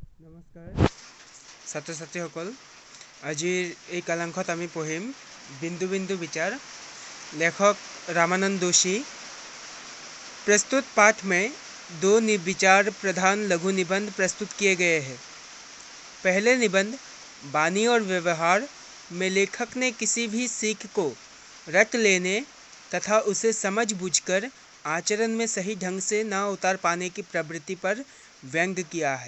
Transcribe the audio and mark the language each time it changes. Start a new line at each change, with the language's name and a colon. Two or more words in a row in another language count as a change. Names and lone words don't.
Assamese: নমস্কাৰ ছাত্ৰ ছাত্ৰীসকল, আজিৰ এই কালাংশত আমি পঢ়িম बिंदु बिंदु विचार।
Hindi: लेखक रामानंद दोषी। प्रस्तुत पाठ में दो विचार प्रधान लघु निबंध प्रस्तुत किए गए हैं। पहले निबंध वाणी और व्यवहार में लेखक ने किसी भी सीख को रट लेने तथा उसे समझ बूझकर आचरण में सही ढंग से न उतार पाने की प्रवृत्ति पर व्यंग किया है।